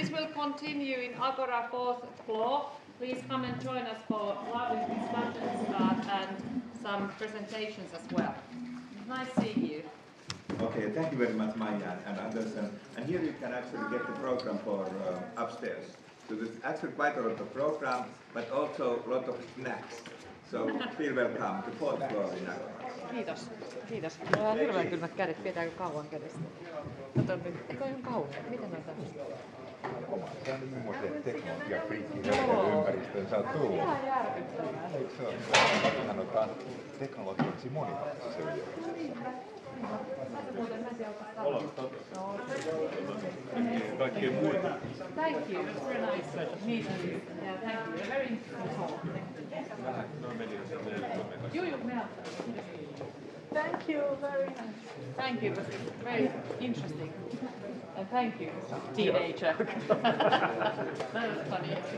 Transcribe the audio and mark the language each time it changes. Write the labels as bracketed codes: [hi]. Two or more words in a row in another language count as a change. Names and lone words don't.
[en] this will continue in Agora 4th floor. Please come and join us for lovely discussions and some presentations as well. Nice seeing you. Okay, thank you very much, Maija and Andersen. And here you can actually get the program for upstairs. So there's actually quite a lot of program, but also a lot of snacks. So feel welcome to 4th floor in Agora. [fi] Kiitos. Kiitos. Mulla on hirveän kylmät kädet. Pidetäänkö kauan kädestä? Kato nyt. Eikö ihan kauhean? Miten on tämmöistä? Se on millainen teknologiafriikki ympäristöön sä oot tullut. Ihan järkyttävää. Eikö se ole? Sanotaan teknologiaksi monimuotoisessa yliopistossa. Kaikkien muita. [en] Thank you. It's very nice meeting you. Yeah, thank you. A very interesting talk. Thank you very much. Thank you. It was very interesting. And thank you, teenager. That was funny.